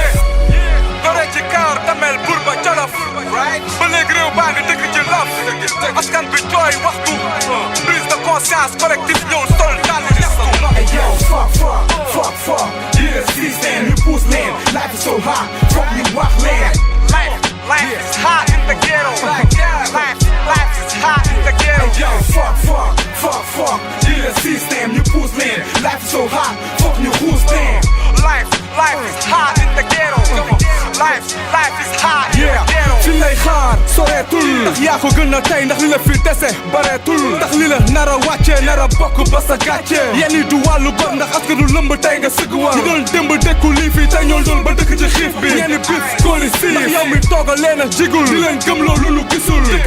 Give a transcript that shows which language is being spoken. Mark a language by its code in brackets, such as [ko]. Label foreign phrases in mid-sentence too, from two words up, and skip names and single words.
[wo] dore ci kaar damel bur ba jolof ba léegi réew baa ngi dëkk ci lof askan bi jooy waxtu [fr] prise de conscience collectif [wo] ñëw sol daal di ñaxtu. [en] Hey yo, fuck, yeah système [wo] ñu puus leen [en] life is so hot [wo] foog ñu wax leen. [en] Life is hot in the ghetto. Life is hot in the ghetto. Hey yo, fuck, yeah système [wo] ñu puus leen [en] life is so hot [wo] foog ñu xuus leen. [en] Life is hot in the ghetto. Life is hot in the ghetto. [wo] fi lay xaar soreetul ndax yaa ko gën a tey ndax li la fi dese bareetul ndax li la nar a wàcce nar a bokk ba sa gàcce yenn yi du wàllu bor ndax askanu lëmb tey nga sëgg war ñi doon démb dékku lii fii tey ñoo doon ba dëkk ci xiif bi yenn bif kooli siif ndax yow mi tooga leen a jigul di leen gëm loolu lu gisul di